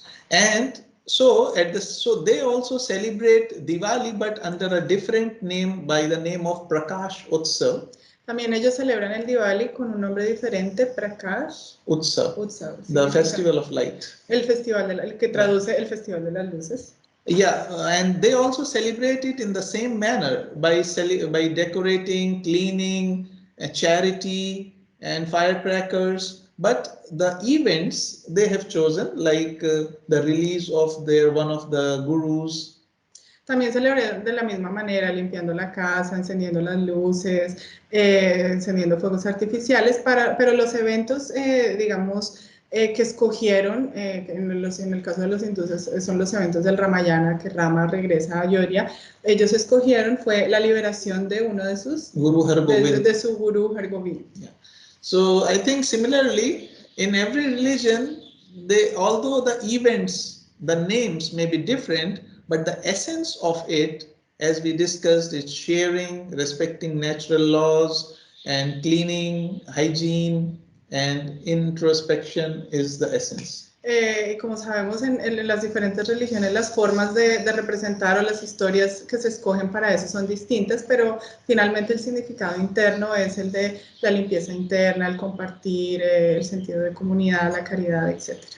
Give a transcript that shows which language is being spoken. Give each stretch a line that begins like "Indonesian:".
English: And so they also celebrate Diwali, but under a different name, by the name of Prakash Utsav.
Spanish: También ellos celebran el Diwali con un nombre diferente, Prakash Utsav, sí,
English: the Festival of Light.
Spanish: El que traduce el Festival de las Luces.
English: Yeah, and they also celebrate it in the same manner by decorating, cleaning, charity, and firecrackers. but the events they have chosen, like the release of one of the gurus.
Spanish: También celebré de la misma manera, limpiando la casa, encendiendo las luces, encendiendo fuegos artificiales, pero los eventos, digamos, que escogieron, en el caso de los hindúes son los eventos del Ramayana, que Rama regresa a Ayodhya. Ellos escogieron fue la liberación de uno de sus de su gurú Hargobind.
English: Yeah. So I think similarly in every religion, although the events, the names may be different, but the essence of it, as we discussed, is sharing, respecting natural laws, and cleaning, hygiene, and introspection is the essence.
Spanish: Y como sabemos, en las diferentes religiones las formas de representar o las historias que se escogen para eso son distintas, pero finalmente el significado interno es el de la limpieza interna, el compartir, el sentido de comunidad, la caridad, etc.